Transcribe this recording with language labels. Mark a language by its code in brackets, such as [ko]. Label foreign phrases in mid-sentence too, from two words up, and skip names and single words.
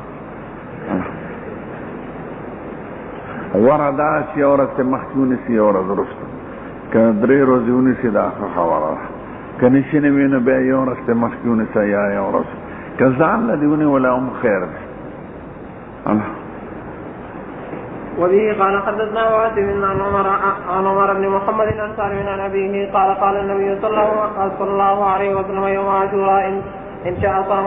[ps] غوره دا چې یو ورځ ته مخکې ونیسي یو ورځ وروسته که درې ورځې ونیسي دا ښه خبره ده که نشي نه وي نو بیا یو ورځ ته مخکې ونیسه یا یو ورځ که ځان له دې ونیوله هم خیر دی. [ar] وبه قال حدثنا واسم عن عمر بن محمد الانصاري عن ابيه قال قال النبي صلى الله عليه وسلم يوم عاشوراء ان شاء صام.